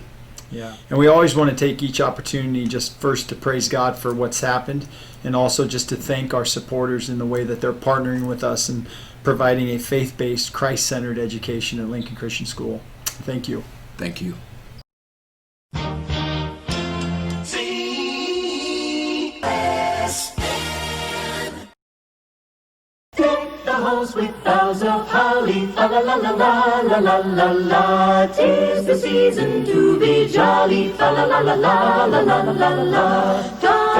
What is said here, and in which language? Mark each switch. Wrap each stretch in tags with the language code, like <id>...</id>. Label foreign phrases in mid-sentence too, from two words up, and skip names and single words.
<en>Yeah, and we always want to take each opportunity just first to praise God for what's happened, and also just to thank our supporters in the way that they're partnering with us and providing a faith-based, Christ-centered education at Lincoln Christian School. Thank you. Thank you. Halls with boughs of holly, fa la la la la la la la la. 'Tis the season to be jolly, fa la la la la la la la la la.</en>